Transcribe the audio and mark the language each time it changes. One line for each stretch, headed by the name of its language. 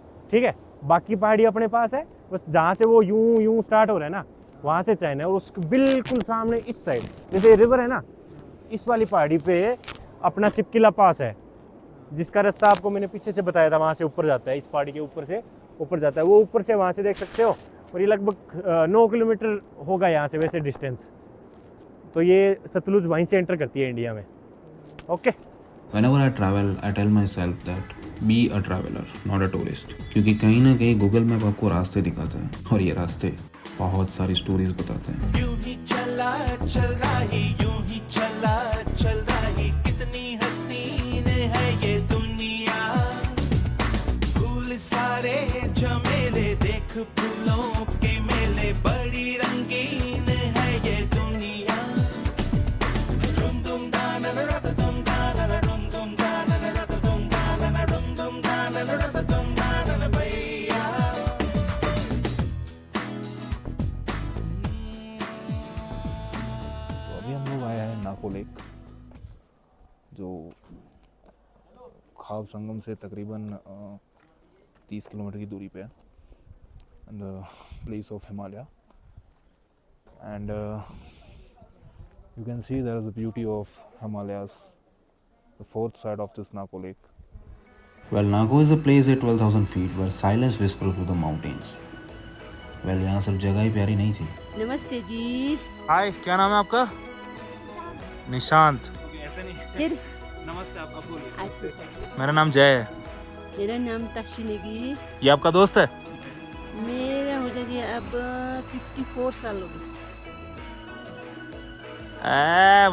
Hindi: ठीक है, बाकी पहाड़ी अपने पास है, बस जहाँ से वो यूं स्टार्ट हो रहा है ना, वहाँ से चाइना है। और उसके बिल्कुल सामने इस साइड, जैसे रिवर है ना, इस वाली पहाड़ी पे अपना सिपकिला पास है, जिसका रास्ता आपको मैंने पीछे से बताया था, वहाँ से ऊपर जाता है, इस पहाड़ी के ऊपर से ऊपर जाता है। वो ऊपर से वहाँ से देख सकते हो, और ये लगभग 9 किलोमीटर होगा यहाँ से वैसे डिस्टेंस। तो ये सतलुज वहीं से एंटर करती है इंडिया में। Okay.
English: Whenever I travel, I tell myself that be a traveler, not a tourist.
Hindi: क्योंकि कहीं ना कहीं गूगल मैप आपको रास्ते दिखाता है, और ये रास्ते बहुत सारी स्टोरीज बताते हैं। यूं ही चला चल रही, यूं ही चला चल रही, कितनी हसीन है ये दुनिया। फूल सारे झमेले, देख फूलों के मेले, बड़ी रंगीन है ये दुनिया। रुम दुम दाना रत दुम दाना, रुम दुम दाना रत दुम दाना, रुम दुम दाना रत दुम दाना भैया। तो अभी हम लोग आए हैं नाको लेक, जो खाब संगम से तकरीबन 30 किलोमीटर की दूरी पे है,
English: In the place of Himalaya. And you can see there is the beauty of Himalayas, the fourth side of this Nako lake. Well, Nago is a place at 12,000 feet where silence whispers through the mountains. Well,
Hindi: यहाँ सिर्फ जगह ही प्यारी नहीं थी. नमस्ते जी। हाय, क्या नाम है आपका? निशांत। फिर नमस्ते आप बोलिए। अच्छा। मेरा नाम जय है। मेरा नाम तशिनेगी। ये आपका दोस्त है? मेरा हो जाए अब 54 साल हो गए।